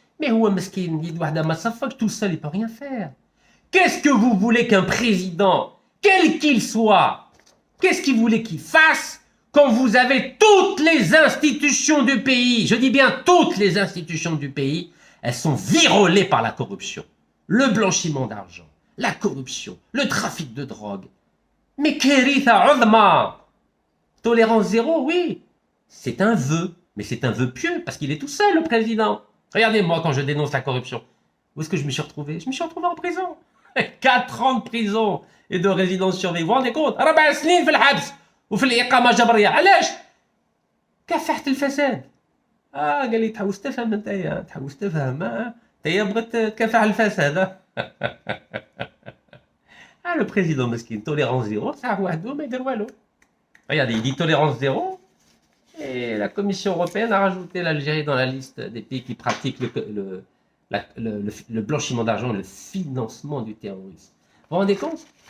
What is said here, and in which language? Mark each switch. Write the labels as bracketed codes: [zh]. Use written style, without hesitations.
[fr] Mais où est-ce tout seul, il ne peut rien faire. Qu'est-ce que vous voulez qu'un président, quel qu'il soit, qu'est-ce qu'il voulait qu'il fasse quand vous avez toutes les institutions du pays, je dis bien toutes les institutions du pays, elles sont virolées par la corruption, le blanchiment d'argent, la corruption, le trafic de drogue. Mais [ar] kéritha uzma. [fr] Tolérance zéro, oui. C'est un vœu, mais c'est un vœu pieux, parce qu'il est tout seul, le président. Regardez, moi, quand je dénonce la corruption, où est-ce que je me suis retrouvé? Je me suis retrouvé en prison. 4 ans de prison et de résidence surveillée. Vous vous rendez compte? [ar] 4 سنين في الحبس وفي الإقامة الجبرية. علاش؟ كافحت الفساد. قال لي تحوس تفهم انت، تحوس تفهم. انت بغيت تكافح الفساد. [fr] Le président mesquine, tolérance zéro, ça a [ar] وحده ما يدير والو. [fr] Regardez, il dit tolérance zéro. Et la Commission européenne a rajouté l'Algérie dans la liste des pays qui pratiquent le blanchiment d'argent et le financement du terrorisme. Vous vous rendez compte?